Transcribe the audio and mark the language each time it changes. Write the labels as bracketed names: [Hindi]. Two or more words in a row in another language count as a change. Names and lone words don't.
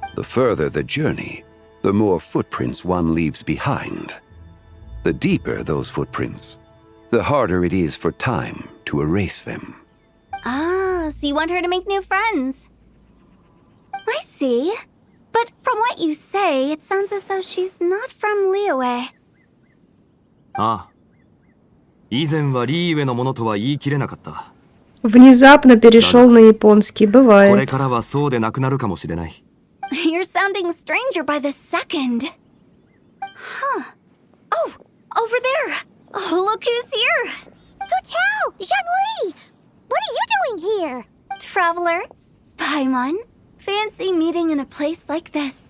[English] The further the journey, the more footprints one leaves behind. The deeper those footprints, the harder it is for time to erase them. Ah, so you want her to make new friends. I see. But from what you say, it sounds as though she's not from Liyue. [Japanese] ああ。以前はリーウェのものとは言い切れなかった。 [Russian] Внезапно перешел на японский, [Japanese] これ [Russian] бывает. [Japanese] からはそうでなくなるかもしれない。 [English] You're sounding stranger by the second. Huh. Oh, over there. Oh, look who's here. Hu Tao! Zhangli! What are you doing here? Traveler. Paimon. Fancy meeting in a place like this.